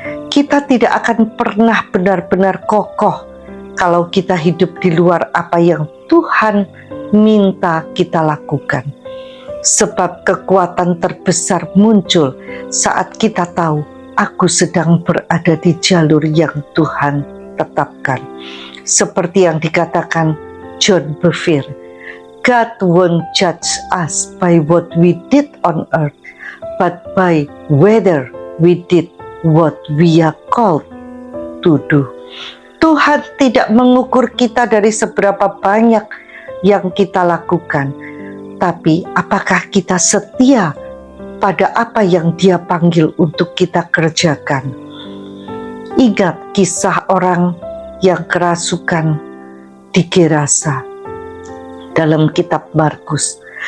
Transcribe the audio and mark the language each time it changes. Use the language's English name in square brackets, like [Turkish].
[Indonesian] Kita tidak akan pernah benar-benar kokoh kalau kita hidup di luar apa yang Tuhan minta kita lakukan. Sebab kekuatan terbesar muncul saat kita tahu aku sedang berada di jalur yang Tuhan tetapkan. Seperti yang dikatakan [English] John Bevere, God won't judge us by what we did on earth, but by whether we did what we are called to do. [Indonesian] Tuhan tidak mengukur kita dari seberapa banyak yang kita lakukan, tapi apakah kita setia pada apa yang Dia panggil untuk kita kerjakan. Ingat kisah orang yang kerasukan di Gerasa dalam kitab Markus.